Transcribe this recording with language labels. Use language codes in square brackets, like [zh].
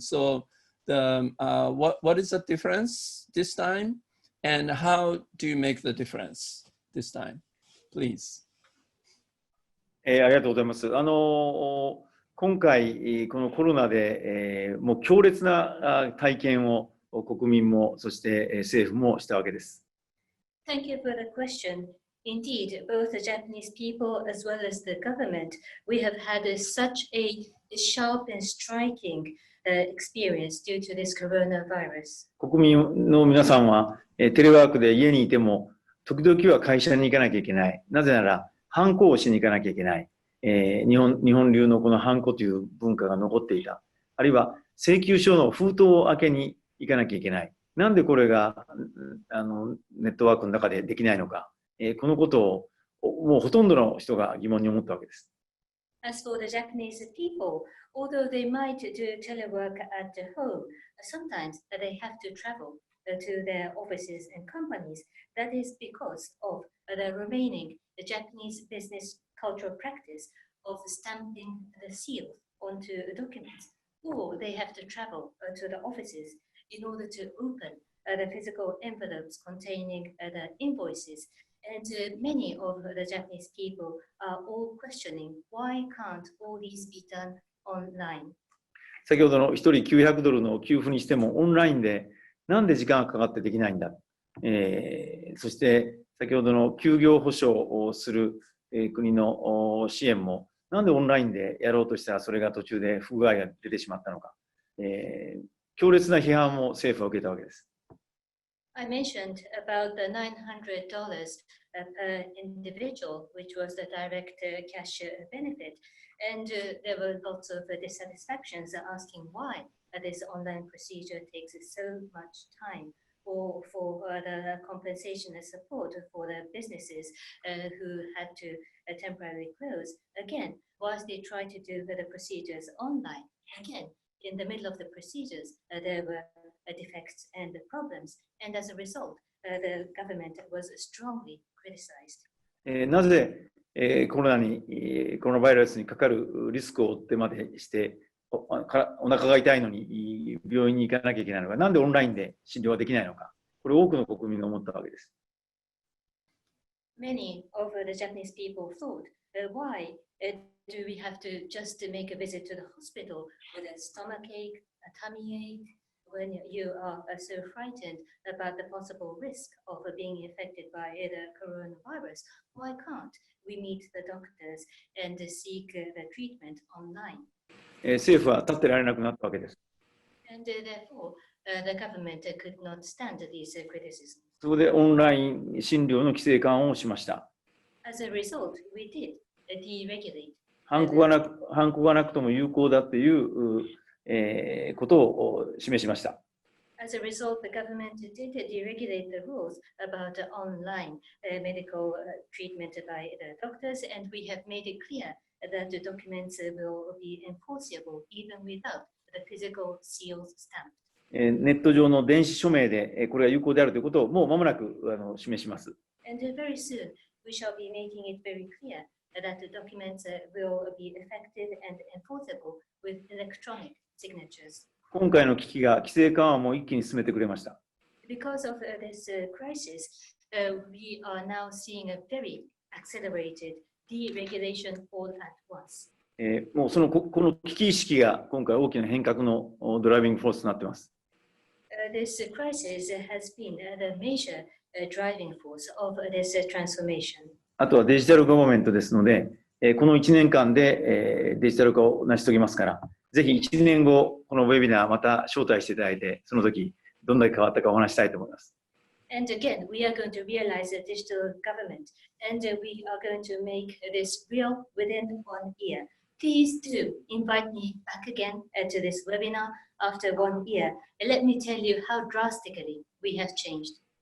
[en] So what is the difference this time, and how do you make the difference this time, please? [ja] ありがとうございます。今回このコロナでもう強烈な体験を国民もそして政府もしたわけです。 [en] Thank you for the question. Indeed, both the Japanese people as well as the government, we have had such a sharp and striking experience due to this coronavirus. [ja] 国民の皆さんはテレワークで家にいても時々は会社に行かなきゃいけない。なぜならハンコをしに行かなきゃいけない。日本流のこのハンコという文化が残っていた。あるいは請求書の封筒を開けに行かなきゃいけない。なんでこれがネットワークの中でできないのか。このことをもうほとんどの人が疑問に思ったわけです。 [en] As for the Japanese people, although they might do telework at home, sometimes they have to travel to their offices and companies. That is because of the remaining Japanese business cultural practice of stamping the seal onto documents, or they have to travel to the offices in order to open the physical envelopes containing the invoices. And many of the Japanese people are all questioning, why can't all these be done online? [ja] 先ほどの1人$900の給付にしてもオンラインでなんで時間がかかってできないんだ。そして先ほどの休業保障をする、国の支援もなんでオンラインでやろうとしたらそれが途中で不具合が出てしまったのか。強烈な批判も政府は受けたわけです。 [en] I mentioned about the $900 per individual, which was the direct cash benefit. And there were lots of dissatisfactions asking why this online procedure takes so much time, or for the compensation and support for the businesses who had to temporarily close. Again, whilst they tried to do the procedures online, again, in the middle of the procedures, there were defects and problems. And as a result, the government was strongly criticized. [ja] なぜコロナバイラスにかかるリスクを負ってまでしてお腹が痛いのに病院に行かなきゃいけないのか、なんでオンラインで診療ができないのか、これ多くの国民が思ったわけです。 [en] Many of the Japanese people thought, why do we have to just make a visit to the hospital with a stomachache, a tummy ache, when you are so frightened about the possible risk of being infected by the coronavirus? Why can't we meet the doctors and seek the treatment online? [ja] 政府は立ってられなくなったわけです。 [en] And therefore, the government could not stand these criticisms. [ja] そこでオンライン診療の規制緩和をしました。 [en] As a result, we did deregulate. [ja] ハンコがなくとも有効だということを示しました。 [en] As a result, the government did deregulate the rules about online medical treatment by the doctors, and we have made it clear that the documents will be enforceable even without the physical seals stamped. [ja] ネット上の電子署名でこれが有効であるということをもう間もなく示します。 [en] And very soon, we shall be making it very clear that the documents will be effective and enforceable with electronic signatures. [ja] 今回の危機が規制緩和も一気に進めてくれました。 [en] Because of this crisis, we are now seeing a very accelerated deregulation all at once. [ja] もうこの危機意識が今回大きな変革のドライビングフォースとなっています。 [en] This crisis has been the major driving force of this transformation. [ja] あとはデジタルガバメントですので、この1年間でデジタル化を成し遂げますから、ぜひ1年後、このウェビナーまた招待していただいて、その時どんだけ変わったかお話したいと思います。 [en] And again, we are going to realize a digital government, and we are going to make this real within 1 year. Please do invite me back again to this webinar after 1 year, and let me tell you how drastically we have changed.